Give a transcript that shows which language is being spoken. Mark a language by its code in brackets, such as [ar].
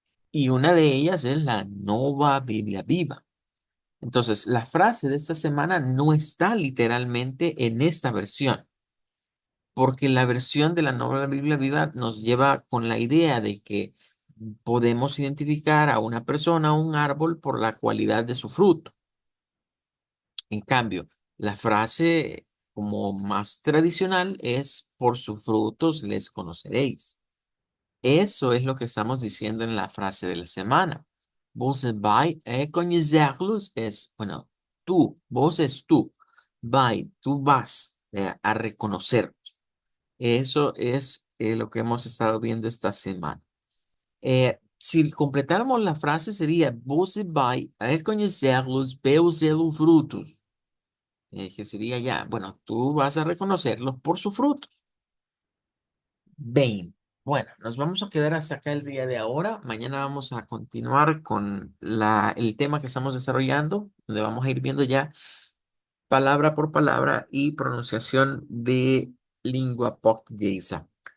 [es] Y una de ellas es la Nova Biblia Viva. Entonces, la frase de esta semana no está literalmente en esta versión, porque la versión de la Nueva Biblia Viva nos lleva con la idea de que podemos identificar a una persona o un árbol por la cualidad de su fruto. En cambio, la frase como más tradicional es por sus frutos les conoceréis. Eso es lo que estamos diciendo en la frase de la semana. [pt] Você vai conhecerlos [es] es, bueno, tú, vos es tú. Vai, tú vas a reconocerlos. Eso es lo que hemos estado viendo esta semana. Si completáramos la frase sería, [pt] você vai conhecerlos pelos frutos. [es] Que sería ya, bueno, tú vas a reconocerlos por sus frutos. 20. Bueno, nos vamos a quedar hasta acá el día de ahora. Mañana vamos a continuar con el tema que estamos desarrollando, donde vamos a ir viendo ya palabra por palabra y pronunciación de lengua portuguesa.